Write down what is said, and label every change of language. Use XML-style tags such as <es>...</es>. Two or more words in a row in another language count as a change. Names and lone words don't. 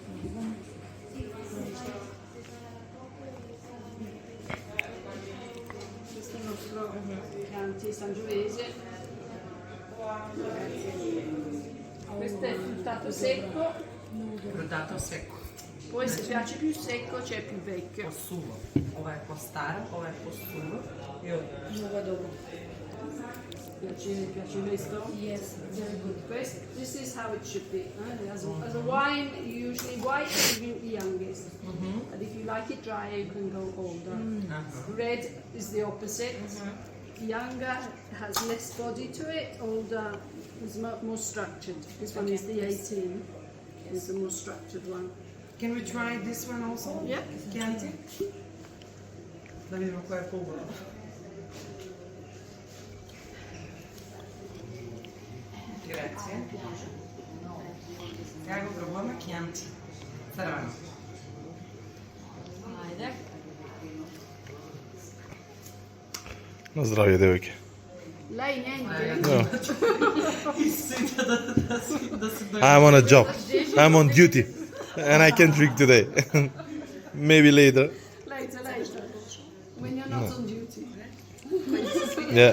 <it>Questo è il nostro Chianti Sangiovese. Questo è fruttato secco, Fruttato secco. poi se piace più secco c'è più vecchio.</it> <mk>Possuvo. Ова е по-стар, ова е по-суво. И од Много добро.</mk> <it>Piace questo?</it> <en>Yes, very good. This is how it should be. As a wine, usually white is the youngest. But if you like it dry, you can go older. Red is the opposite. Younger has less body to it, older is more structured. This one is the 18. It's the more structured one. Can we try this one also? Yeah. Chianti?</en> <mk>Да видиме кој е по-убаво.</mk> <it>Grazie.</it> <mk>Сега го пробуваме Chianti. Црвено. Ajde. На здравје, девојки.</mk> <it>Lei niente. No.</it> <mk>Сите да се</mk> <en>I'm on a job. I'm on duty. And I can't drink today. Maybe later. Later. When you're not on duty. Yeah.</en>